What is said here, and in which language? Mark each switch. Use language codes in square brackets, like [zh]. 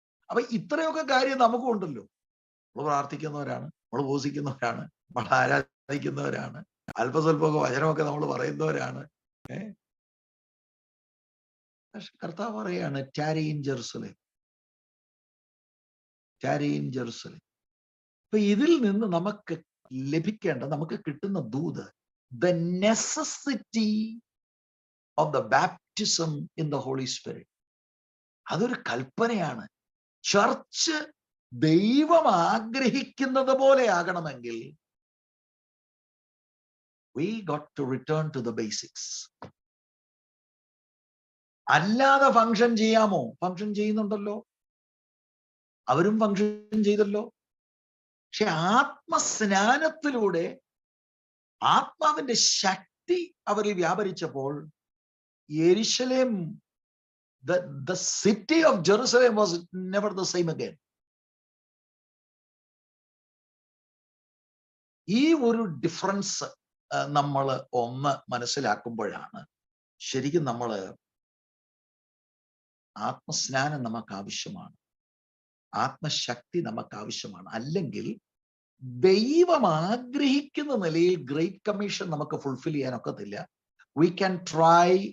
[ml] അപ്പൊ ഇത്രയൊക്കെ കാര്യം നമുക്കും ഉണ്ടല്ലോ. നമ്മൾ പ്രാർത്ഥിക്കുന്നവരാണ്, നമ്മൾ ഉപവസിക്കുന്നവരാണ്, നമ്മൾ ആരാധിക്കുന്നവരാണ്, അല്പസ്വല്പമൊക്കെ വചനമൊക്കെ നമ്മൾ പറയുന്നവരാണ്. പക്ഷെ കർത്താവ് പറയാണ് [en] tarry in Jerusalem. tarry in Jerusalem. [ml] അപ്പൊ ഇതിൽ നിന്ന് നമുക്ക് ലഭിക്കേണ്ട, നമുക്ക് കിട്ടുന്ന ദൂത്, [en] the necessity of the baptism in the Holy Spirit. [ml] അതൊരു കൽപ്പനയാണ്. ചർച്ച് ദൈവം ആഗ്രഹിക്കുന്നത് പോലെ ആകണമെങ്കിൽ [en] we got to return to the basics. [ml] അല്ലാതെ ഫംഗ്ഷൻ ചെയ്യാമോ? ഫംഗ്ഷൻ ചെയ്യുന്നുണ്ടല്ലോ, അവരും ഫംഗ്ഷൻ ചെയ്തല്ലോ. പക്ഷെ ആത്മസ്നാനത്തിലൂടെ ആത്മാവിന്റെ ശക്തി അവരിൽ വ്യാപരിച്ചപ്പോൾ യെരുശലേം, [en] the city of Jerusalem was never the same again. [ml] ഈ ഒരു ഡിഫറൻസ് നമ്മൾ ഒന്ന് മനസ്സിലാക്കുമ്പോഴാണ് ശരിക്കും നമ്മൾ ആത്മസ്നാനം നമുക്ക് ആവശ്യമാണ്, ആത്മശക്തി നമുക്ക് ആവശ്യമാണ്. അല്ലെങ്കിൽ ദൈവം ആഗ്രഹിക്കുന്ന നിലയിൽ ഗ്രേറ്റ് കമ്മീഷൻ നമുക്ക് ഫുൾഫിൽ ചെയ്യാനൊക്കത്തില്ല. [en] We can try.